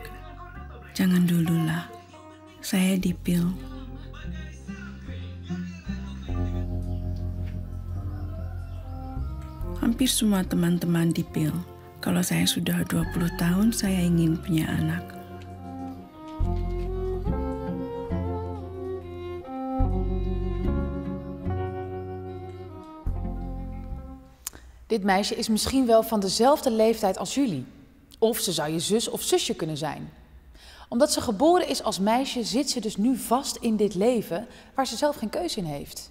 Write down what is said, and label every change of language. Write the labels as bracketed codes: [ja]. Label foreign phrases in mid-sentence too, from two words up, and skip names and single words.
[id] Jangan dululah. Saya dipil. Hampir semua teman-teman dipil. Kalau saya sudah 20 tahun, saya ingin punya anak. [nl] Dit meisje is misschien wel van dezelfde leeftijd als jullie. Of ze zou je zus of zusje kunnen zijn. Omdat ze geboren is als meisje, zit ze dus nu vast in dit leven waar ze zelf geen keuze in heeft.